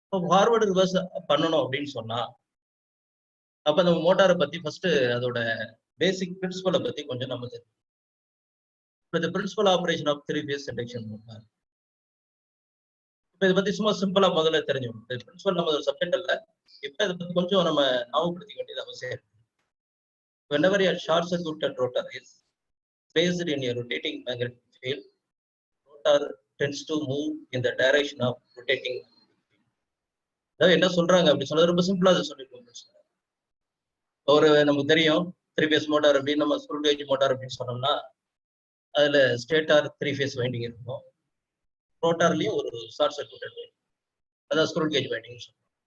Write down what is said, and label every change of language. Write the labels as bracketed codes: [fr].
[ta] Forward reverse பண்ணணும் அப்படின்னு சொன்னா அப்போ நம்ம மோட்டாரை பற்றி ஃபர்ஸ்ட் அதோட பேசிக் பிரின்சிபலை பற்றி கொஞ்சம் நம்ம தெரியும். இந்த principal operation of 3-phase induction motor இதை பத்தி சும்மா சிம்பிளா முதல்ல தெரிஞ்சுக்கணும். பிரின்சிபல் நம்ம ஒரு சப்ஜெக்ட் இல்ல, இப்ப இதை பத்தி கொஞ்சம் நம்ம ஞாபகப்படுத்திக்க வேண்டியது அவசியம் இருக்கு. [en] Whenever a short circuited rotor is placed in a rotating magnetic field, rotor tends to move in the direction of rotating. [ta] அதாவது என்ன சொல்றாங்க அப்படி சொன்னது ரொம்ப சிம்பிளா அதை சொல்லிருக்கோம். ஒரு நமக்கு தெரியும் 3-phase மோட்டார் அப்படின்னு நம்ம ஸ்குரூ கேஜ் மோட்டார் அப்படின்னு சொன்னோம்னா அதுல ஸ்டேட்டார் 3-phase வைண்டிங் இருக்கும், ரோட்டார்லயும் ஒரு ஷார்ட் சர்க்யூட்டட் வைண்டிங், அதான் ஸ்குரூ கேஜ் வைண்டிங் சொல்றோம்.